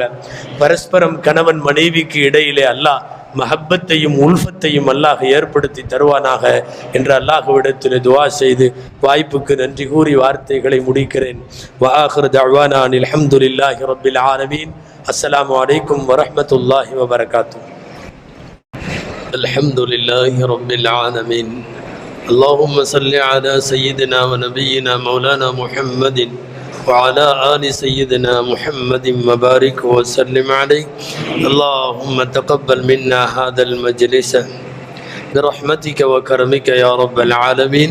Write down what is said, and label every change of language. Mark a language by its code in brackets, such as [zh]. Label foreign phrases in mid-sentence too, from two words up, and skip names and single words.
[ta] பரஸ்பரம் கணவன் மனைவிக்கு இடையிலே அல்லாஹ் மஹப்பத்தையும் உல்ஃபத்தையும் அல்லாஹ் ஏற்படுத்தி தருவானாக என்று அல்லாஹ்விடத்தில் துஆ செய்து வாய்ப்புக்கு நன்றி கூறி வார்த்தைகளை முடிக்கிறேன். [ar] وآخر دعوانا أن الحمد لله رب العالمين. السلام عليكم ورحمة الله وبركاته. الحمد لله رب العالمين. اللهم صل على سيدنا ونبينا مولانا محمد وعلى آل سيدنا محمد وبارك وسلم عليه. اللهم تقبل منا هذا المجلس برحمتك وكرمك يا رب العالمين.